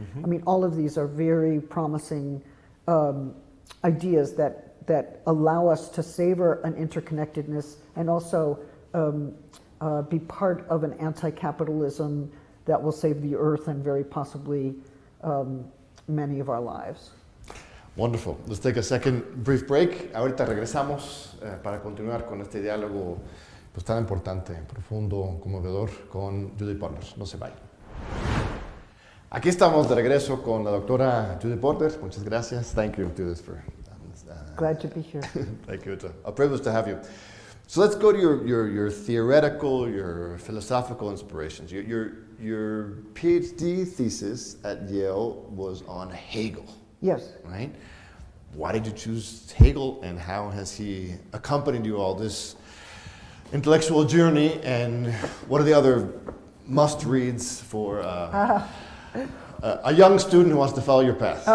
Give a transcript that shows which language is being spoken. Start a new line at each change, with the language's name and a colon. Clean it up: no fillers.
English: I mean, all of these are very promising ideas that allow us to savor an interconnectedness and also be part of an anti-capitalism that will save the earth and very possibly many of our lives. Wonderful. Let's take a second brief break.
Spanish: Ahorita regresamos para continuar con este diálogo pues, tan importante, profundo, conmovedor con Judith Butler. No se vayan. Aquí estamos de regreso con la doctora Judith Butler. Muchas gracias.
English: Thank you, Judith, for glad to be here. Thank you. It's a privilege to have you. So let's go to your theoretical, your philosophical inspirations. Your PhD thesis at Yale was on Hegel. Yes. Right? Why did you choose Hegel, and how has he accompanied you all this intellectual journey, and what are the other must-reads for a young student who wants to follow your path?